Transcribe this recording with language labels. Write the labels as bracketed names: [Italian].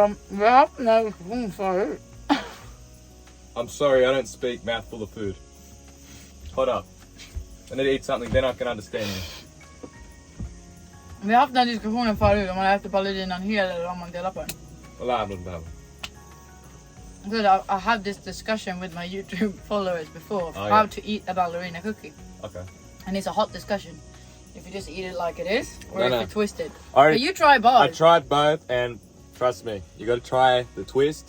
[Swedish] Vi har haft den här diskussionen förut. [English] I'm sorry, I don't speak mouthful of food. Hold up. I need to eat something, they're not going to understand me. [Swedish] Vi har haft den här diskussionen förut om man äter ballerinan hel eller om man delar på den. [English] Well, I don't know. Because I had this discussion with my YouTube followers before of Oh, how yeah. to eat a ballerina cookie. Okay. And it's a hot discussion. If you just eat it like it is, or No, if no. you twist it. I already- But you try I both. tried both, and trust me, you got to try the twist.